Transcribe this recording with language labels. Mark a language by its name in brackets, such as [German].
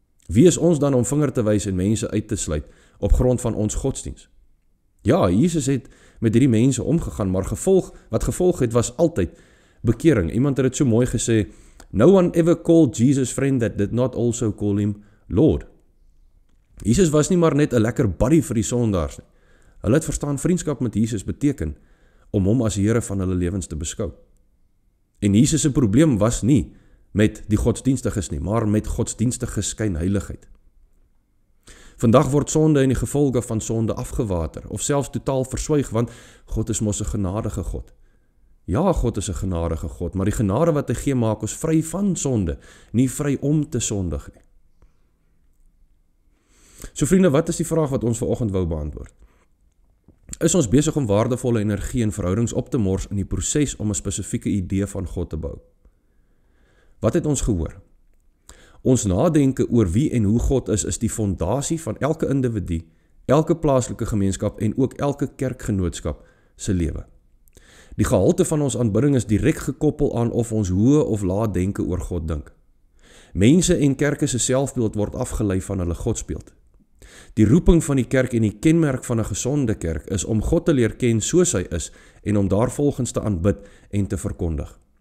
[Afrikaans] Wie is ons dan om vinger te wys en mense uit te sluit op grond van ons godsdienst? Ja, Jesus het met hierdie mense omgegaan, maar wat gevolg het was altyd bekering. Iemand het dit so mooi gesê, [English] no one ever called Jesus friend that did not also call him Lord. [Afrikaans] Jesus was nie maar net 'n lekker buddy vir die sondaars nie. Hulle het verstaan vriendskap met Jesus beteken om hom as Here van hulle lewens te beskou. En Jesus se probleem was nie met die godsdienstiges nie, maar met godsdienstige skynheiligheid. Vandag word sonde en die gevolge van sonde afgewater, of selfs totaal verswyg, want God is mos 'n genadige God. Ja, God is 'n genadige God, maar die genade wat hy gee maak ons vry van sonde, nie vry om te sondig nie. So vriende, wat is die vraag wat ons vanoggend wou beantwoord? Is ons besig om waardevolle energie en verhoudings op te mors in die proses om 'n spesifieke idee van God te bou? Wat het ons gehoor? Ons nadenke oor wie en hoe God is die fondasie van elke individu, elke plaaslike gemeenskap en ook elke kerkgenootskap se lewe. Die gehalte van ons aanbidding is direk gekoppel aan of ons hoë of lae denke oor God dink. Mense en kerke se selfbeeld word afgelei van hulle godsbeeld. Die roeping van die kerk en die kenmerk van 'n gesonde kerk is om God te leer ken soos hy is en om daarvolgens te aanbid en te verkondig.